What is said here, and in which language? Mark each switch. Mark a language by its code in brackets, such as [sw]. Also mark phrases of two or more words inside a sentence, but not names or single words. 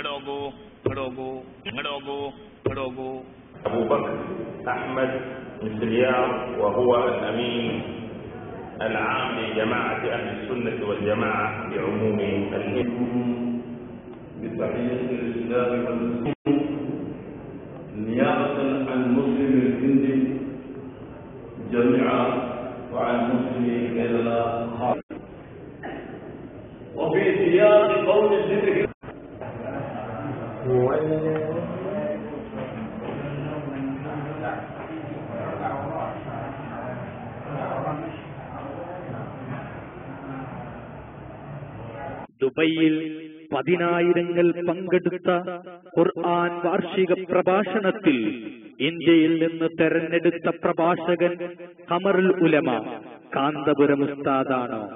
[ar] أبو بكر أحمد مسليار وهو الأمين العام لجماعة أهل السنة والجماعة بعموم بتحية الإسلام والمسلمين نيابة عن مسلم الهندي جميعا وعن مسلم كيرلا خاصة وفي سياق قول الذكر [ml] ദുബൈയിൽ 10,000 പങ്കെടുത്ത ഖുർആൻ വാർഷിക പ്രഭാഷണത്തിൽ ഇന്ത്യയിൽ നിന്ന് തെരഞ്ഞെടുത്ത പ്രഭാഷകൻ ഖമറുൽ ഉലമ കാന്തപുരം ഉസ്താദാണ്.